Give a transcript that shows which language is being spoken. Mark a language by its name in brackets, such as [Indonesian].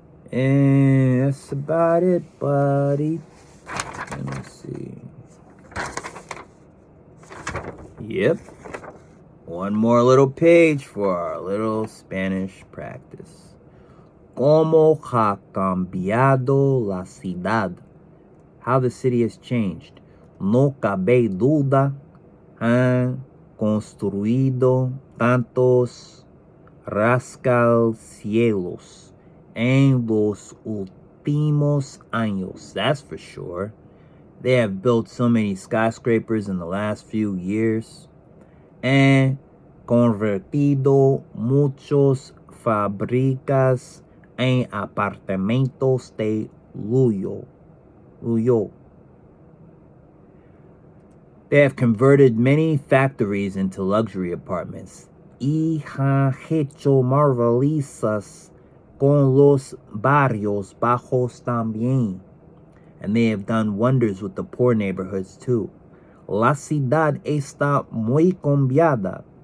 [English] And that's about it, buddy. Let me see. Yep. One more little page for our little Spanish practice. [Spanish] ¿Cómo ha cambiado la ciudad? [English] How the city has changed. [Spanish] No cabe duda. Han construido tantos rascacielos en los últimos años. [English] That's for sure. They have built so many skyscrapers in the last few years. [Spanish] And convertido muchos fábricas en apartamentos de lujo. [English] They have converted many factories into luxury apartments. [Spanish] Y ha hecho maravillas con los barrios bajos también. [English] And they have done wonders with the poor neighborhoods too. [Spanish] La ciudad está muy cambiada.